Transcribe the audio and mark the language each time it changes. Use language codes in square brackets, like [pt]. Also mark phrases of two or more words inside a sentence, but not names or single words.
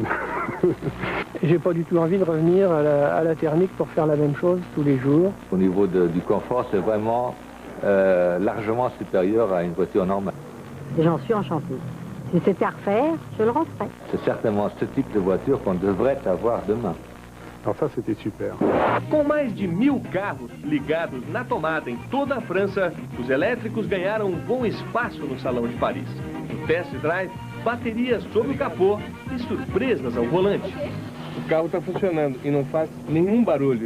[fr] J'ai pas du tout envie de revenir à la thermique pour faire la même chose tous les jours. Au niveau du confort, c'est vraiment largement supérieur à une voiture normale. Et j'en suis enchantée. Si c'était à refaire, je le referais. C'est certainement ce type de voiture qu'on devrait avoir demain. Alors ça, c'était super. [pt] Com mais de 1000 carros ligados na tomada em toda a França, os elétricos ganharam um bom espaço no Salão de Paris. No [en] test drive, [pt] baterias sob o capô e surpresas ao volante. O carro está funcionando e não faz nenhum barulho.